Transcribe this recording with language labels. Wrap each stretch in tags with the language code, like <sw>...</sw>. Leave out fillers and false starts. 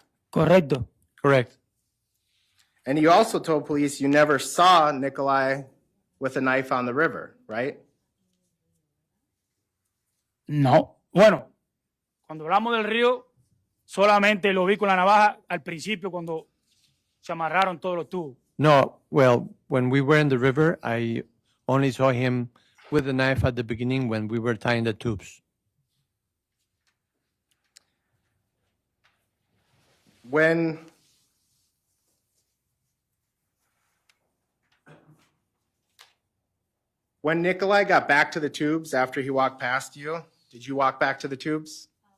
<es>Correcto.</es> <en>Correct. And you also told police you never saw Nicolai with a knife on the river, right?</en> <es>No. Bueno, cuando hablamos del río, solamente lo vi con la navaja al principio cuando se amarraron todos los tubos.</es> <en>No, well, when we were in the river, I only saw him with the knife at the beginning when we were tying the tubes. When Nicolai got back to the tubes after he walked past you, did you walk back to the tubes?</en>